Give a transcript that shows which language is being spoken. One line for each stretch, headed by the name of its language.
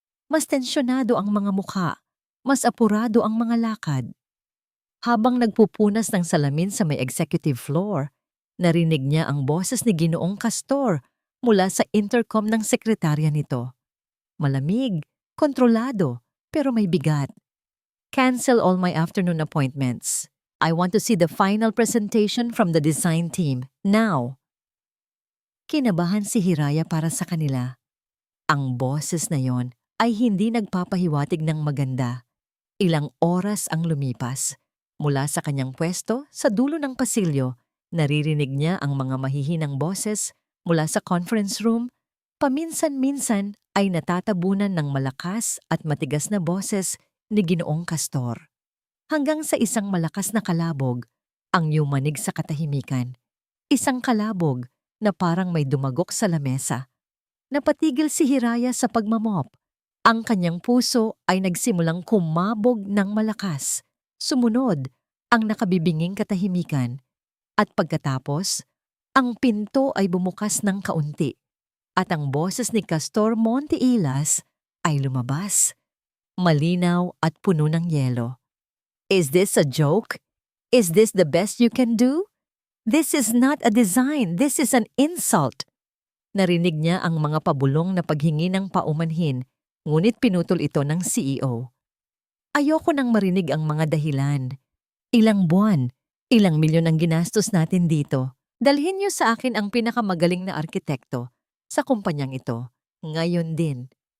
Filipino: Mas tensyonado ang mga mukha, mas apurado ang mga lakad. Habang nagpupunas ng salamin sa may executive floor, narinig niya ang boses ni Ginoong Castor mula sa intercom ng sekretarya nito. Malamig, kontrolado, pero may bigat.
English: "Cancel all my afternoon appointments. I want to see the final presentation from the design team, now."
Filipino: Kinabahan si Hiraya para sa kanila. Ang boses na yon ay hindi nagpapahiwatig ng maganda. Ilang oras ang lumipas. Mula sa kanyang pwesto sa dulo ng pasilyo, naririnig niya ang mga mahihinang boses mula sa conference room. Paminsan-minsan ay natatabunan ng malakas at matigas na boses ni Ginoong Castor. Hanggang sa isang malakas na kalabog ang yumanig sa katahimikan. Isang kalabog na parang may dumagok sa lamesa. Napatigil si Hiraya sa pagmamop. Ang kanyang puso ay nagsimulang kumabog ng malakas. Sumunod ang nakabibinging katahimikan. At pagkatapos, ang pinto ay bumukas ng kaunti. At ang boses ni Castor Montealas ay lumabas. Malinaw at puno ng yelo.
English: Is this a joke? Is this the best you can do? This is not a design. This is an insult.
Filipino: Narinig niya ang mga pabulong na paghingi ng paumanhin, ngunit pinutol ito ng CEO. Ayoko nang marinig ang mga dahilan. Ilang buwan, ilang milyon ang ginastos natin dito. Dalhin niyo sa akin ang pinakamagaling na arkitekto sa kumpanyang ito. Ngayon din.